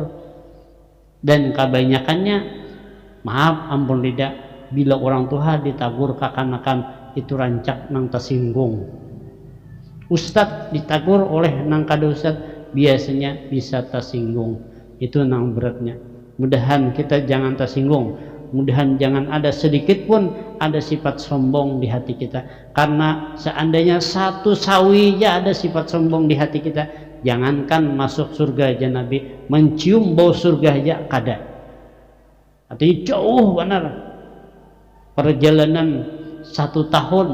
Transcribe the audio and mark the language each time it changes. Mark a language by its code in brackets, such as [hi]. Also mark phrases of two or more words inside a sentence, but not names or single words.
[id] Dan kebanyakannya maaf ampun tidak, bila orang tua ditagur kakanakan itu rancak nang tersinggung. Ustadz ditagur oleh nang kada ustadz biasanya bisa tersinggung. Itu nang beratnya. Mudahan kita jangan tersinggung, mudahan jangan ada sedikit pun ada sifat sombong di hati kita. Karena seandainya satu sawi aja ada sifat sombong di hati kita, jangankan masuk surga aja Nabi, mencium bau surga aja kada. Artinya jauh benar perjalanan 1 tahun.